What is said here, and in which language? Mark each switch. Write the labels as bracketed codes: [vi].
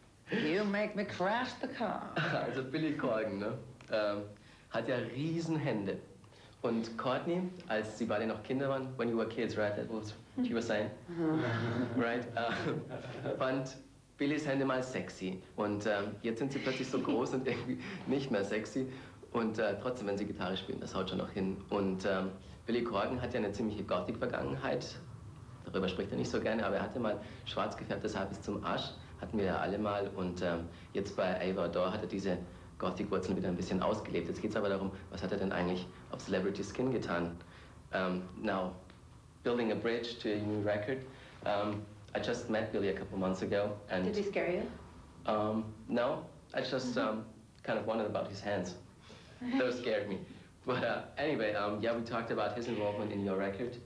[en] You make me crash the car. [de] Also Billy Corgan, ne? Hat ja Riesenhände. Und Courtney, als sie beide noch Kinder waren, [en] when you were kids, right? That was what you were saying, right? [de] Fand Billys Hände mal sexy. Und jetzt sind sie plötzlich so groß und irgendwie nicht mehr sexy. Und trotzdem, wenn sie Gitarre spielen, das haut schon noch hin. Und Billy Corgan hat ja eine ziemliche Gothic-Vergangenheit. Darüber spricht er nicht so gerne, aber er hatte mal schwarz gefärbtes Haar bis zum Arsch. Hatten wir ja alle mal. Und jetzt bei Ava Adore hat er diese Gothic-Wurzeln wieder ein bisschen ausgelebt. Jetzt geht es aber darum, was hat er denn eigentlich auf Celebrity Skin getan? [en] Now, building a bridge to a new record. I just met Billy a couple months ago. And did he scare you? No, I just kind of wondered about his hands. Those scared me. But anyway, yeah, we talked about his involvement in your record.